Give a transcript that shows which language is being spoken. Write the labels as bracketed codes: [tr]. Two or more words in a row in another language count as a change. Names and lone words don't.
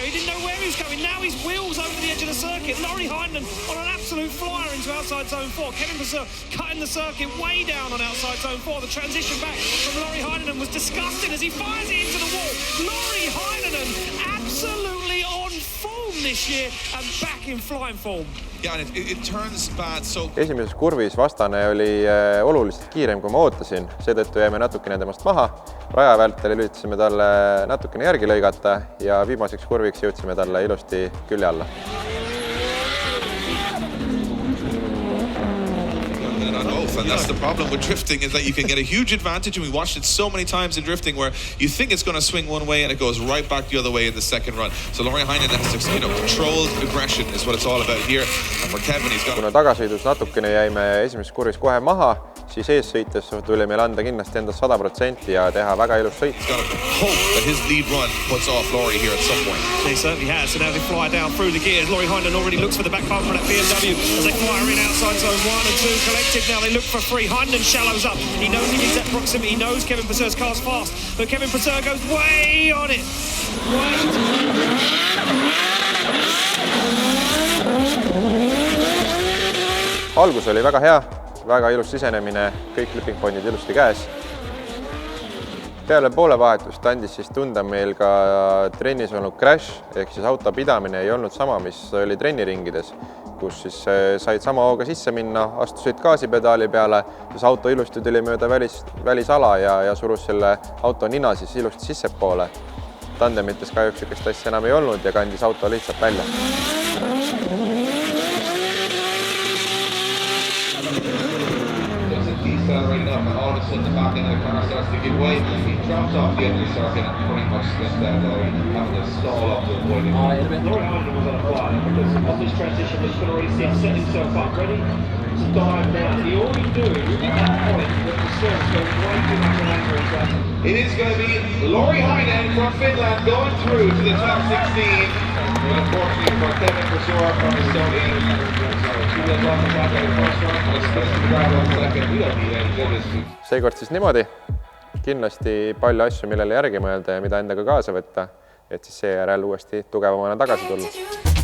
[en] He didn't know where he was going. Now his wheels over the edge of the circuit. Laurie Heinonen on an absolute flyer into outside zone 4. Kevin Purser cutting the circuit way down on outside zone 4. The transition back from Laurie Heinonen was disgusting as he fires it into the wall. Laurie Heinonen absolutely on form this year and back in flying form. Yeah, and it turns bad so... [et] Esimeses kurvis vastane oli oluliselt kiirem, kui ma ootasin. Seetõttu jäime natukene temast maha. Raja vältel lülitasime talle natukene järgi lõigata ja viimaseks kurviks jõudsime talle ilusti külje alla. [en] And that's the problem with drifting, is that you can get a huge advantage, and we watched it so many times in drifting where you think it's going to swing one way and it goes right back the other way in the second run. So Laurie Heinonen has to, controlled aggression is what it's all about here. And for Kevin, he's got... [et] Kuna tagasõidus natukene jäime esimeses kurvis kohe maha, siis ees sõites tuli meil anda kindlasti endast 100% ja teha väga ilus sõit. [en] He's got to hope that his lead run puts off Laurie here at some point. He certainly has. So now they fly down through the gears. Laurie Heinonen already looks for the back bumper at BMW as they fire in outside zone 1 and 2 collected. Now they look for 3. Heinonen shallows up. He knows he needs that proximity. He knows Kevin Purser's car's fast. But Kevin Purser goes way on it. [et] Algus oli väga hea, väga ilus sisenemine, kõik flipping pointid ilusti käes. Peale poolevahetust andis siis tunda meil ka trennis olnud crash, ehk siis auto pidamine ei olnud sama, mis oli trenniringides, kus siis said sama hooga sisse minna, astusid gaasipedaali peale, siis auto ilusti tuli mööda välisala ja surus selle auto nina siis ilusti sissepoole. Tandemites kahjuks sükest asja enam ei olnud ja kandis auto lihtsalt välja. [en] Accelerating up, and all of a sudden the back end of the car starts to give way. He drops off the end of the circuit and pretty much slips down low, having to stall up to avoid it. Laurie Heinonen was on a fly because of this transition. He's going to already set himself up ready to dive down. He already knew at that point that the surge was way too much an angle in traffic. It is going to be Laurie Heinonen from Finland going through to the top 16. But unfortunately for Kevin Purser from Estonia, he was on the back of the first run and split to the ground on second. We don't need any goodness. [et] Seekord siis niimoodi. Kindlasti palju asju, millele järgi mõelda ja mida endaga kaasa võtta, et siis seejärel uuesti tugevamana tagasi tulla.